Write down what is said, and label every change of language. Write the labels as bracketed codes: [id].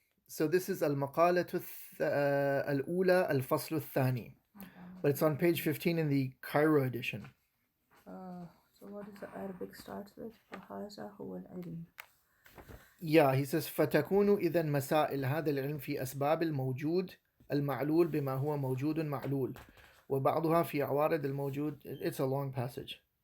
[en] So this is [ar] المقالة الأولى الفصل الثاني. [en] But it's on page 15 in the Cairo edition. So what is the Arabic starts with? [ar] فهذا هو العلم. [en] Yeah, he says [ar] فتكون إذا مسائل هذا العلم في أسباب الموجود المعلول بما هو موجود معلول وبعضها في عوارض الموجود. [en] It's a long passage.